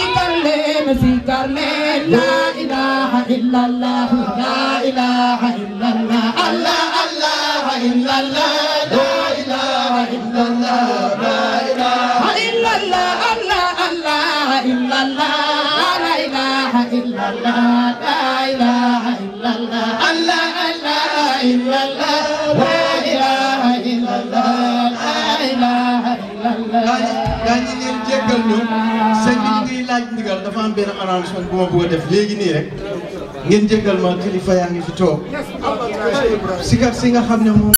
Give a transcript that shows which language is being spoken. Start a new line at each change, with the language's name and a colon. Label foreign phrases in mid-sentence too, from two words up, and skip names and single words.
Arabic: سيكر لا إله إلا الله لا إله إلا الله الله الله إلا الله لا إله إلا الله لا إله إلا الله الله الله إلا الله لا إله إلا الله لا إله إلا الله الله الله إلا الله لا إله إلا الله لا إله إلا الله
Wolof: gaañi ngeen jéggal ñu sëñ bi ngi laaj ndigal dafa am benn arrangement bu ma bëgg a def léegi nii rek ngeen jéggal ma kilifa yaa ngi fi toog sikar si nga xam ne moom